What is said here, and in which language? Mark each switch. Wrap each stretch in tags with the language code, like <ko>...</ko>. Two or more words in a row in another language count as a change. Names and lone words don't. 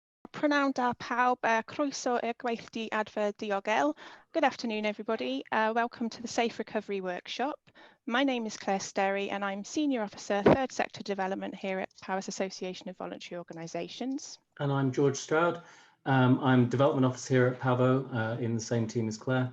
<cy>Prynawn da pawb, croeso i'r gweithdy adfer diogel.</cy> <en>Good afternoon, everybody. Welcome to the Safe Recovery Workshop. My name is Claire Sterry and I'm Senior Officer, Third Sector Development here at Powers Association of Voluntary Organisations. And I'm George Stroud. I'm Development Officer here at PAVO in the same team as Claire.</en>